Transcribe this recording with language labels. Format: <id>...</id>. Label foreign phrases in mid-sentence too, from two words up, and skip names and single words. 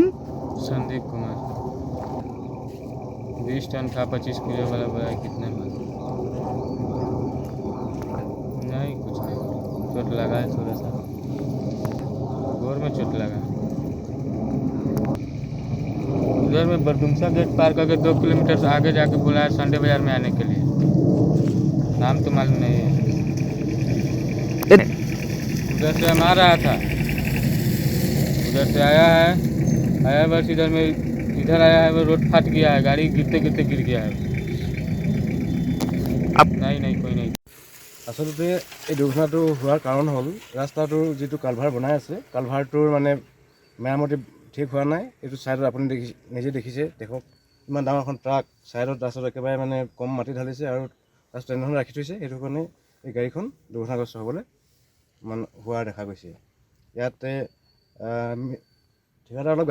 <hi>संदीप कुमार 20 टन था 25 किलो वाला बोला कितने में नहीं कुछ नहीं चोट लगा है थोड़ा सा गोर में चोट लगा उधर में बरदुमसा गेट पार करके 2 किलोमीटर से आगे जाके बोला है संडे बाजार में आने के लिए नाम तो मालूम नहीं है उधर से हम आ रहा था उधर से आया बस इधर आया है वो रोड फट गया है गाड़ी गिरते गिर गया है नहीं कोई नहीं</hi> <as>আচলতে এই দুৰ্ঘটনাটো হোৱাৰ কাৰণ হ'ল ৰাস্তাটোৰ যিটো কালভাৰ বনাই আছে কালভাৰটোৰ মানে মেৰামতি ঠিক হোৱা নাই এইটো ছাইডত আপুনি নিজে দেখিছে দেখক ইমান ডাঙৰ এখন ট্ৰাক ছাইডত ৰাস্তাত একেবাৰে মানে কম মাটি ঢালিছে আৰু ৰাস্তা এনেধৰণে ৰাখি থৈছে সেইটো কাৰণে এই গাড়ীখন দুৰ্ঘটনাগ্ৰস্ত হ'বলৈ হোৱা দেখা গৈছে ইয়াতে ঠিকাদাৰ অলপ</as>